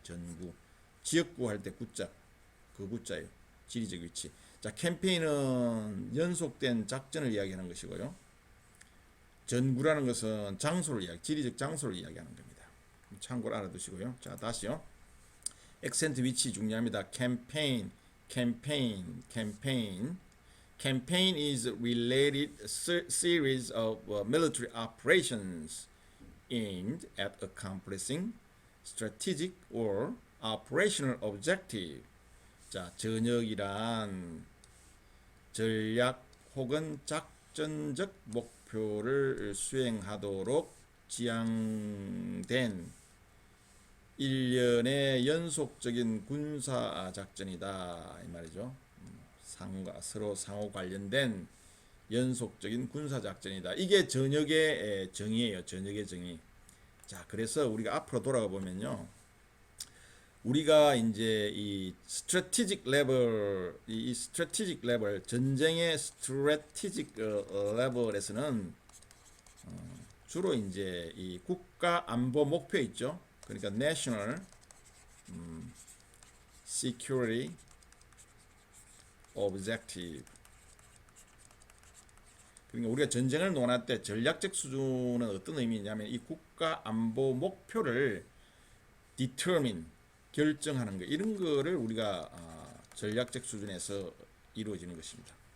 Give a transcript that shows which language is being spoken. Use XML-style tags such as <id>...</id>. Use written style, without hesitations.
<ko>전구. 지역구 할 때 구자. 그 구자예요. 지리적 위치. 자, 캠페인은 연속된 작전을 이야기하는 것이고요. 전구라는 것은 장소를 지리적 장소를 이야기하는 겁니다. 참고로 알아두시고요. 자, 다시요. 액센트 위치 중요합니다. 캠페인.</ko> <en>Campaign is a related series of military operations aimed at accomplishing strategic or operational objective.</en> <ko>자, 전역이란 전략 혹은 작전적 목표를 수행하도록 지향된 일련의 연속적인 군사 작전이다 이 말이죠. 서로 상호 관련된 연속적인 군사 작전이다. 이게 전역의 정의예요. 전역의 정의. 자, 그래서 우리가 앞으로 돌아가 보면요. 우리가 이제 이 strategic level, 이 strategic level, 전쟁의 strategic level에서는 주로 이제 이 국가 안보 목표 있죠. 그러니까</ko> <en>national security objective.</en> <ko>그러니까 우리가 전쟁을 논할 때 전략적 수준은 어떤 의미냐면 이 국가 안보 목표를 determine 결정하는 거, 이런 거를 우리가 전략적 수준에서 이루어지는 것입니다.</ko>